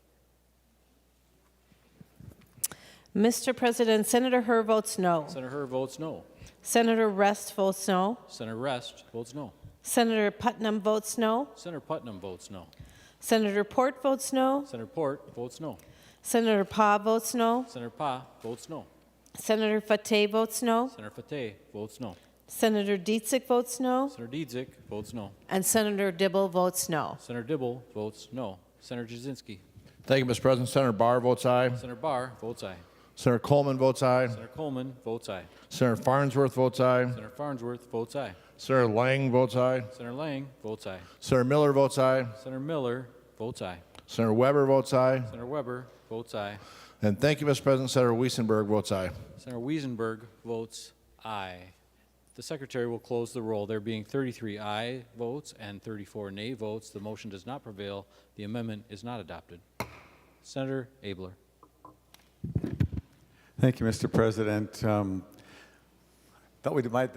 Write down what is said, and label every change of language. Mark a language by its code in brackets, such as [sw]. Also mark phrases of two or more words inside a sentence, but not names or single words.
[en] Mr. President, Senator Hur votes no. Senator Hur votes no. Senator Rest votes no. Senator Rest votes no. Senator Putnam votes no. Senator Putnam votes no. Senator Port votes no. Senator Port votes no. Senator Pa votes no. Senator Pa votes no. Senator Fateh votes no. Senator Fateh votes no. Senator Dietzick votes no. Senator Dietzick votes no. And Senator Dibble votes no. Senator Dibble votes no. Senator Jasinski. Thank you, Mr. President. Senator Barr votes aye. Senator Barr votes aye. Senator Coleman votes aye. Senator Coleman votes aye. Senator Farnsworth votes aye. Senator Farnsworth votes aye. Senator Lang votes aye. Senator Lang votes aye. Senator Miller votes aye. Senator Miller votes aye. Senator Weber votes aye. Senator Weber votes aye. And thank you, Mr. President. Senator Wiesenberg votes aye. Senator Wiesenberg votes aye. The Secretary will close the roll. There being 33 aye votes and 34 nay votes, the motion does not prevail. The amendment is not adopted. Senator Abler. Thank you, Mr. President. Thought we might.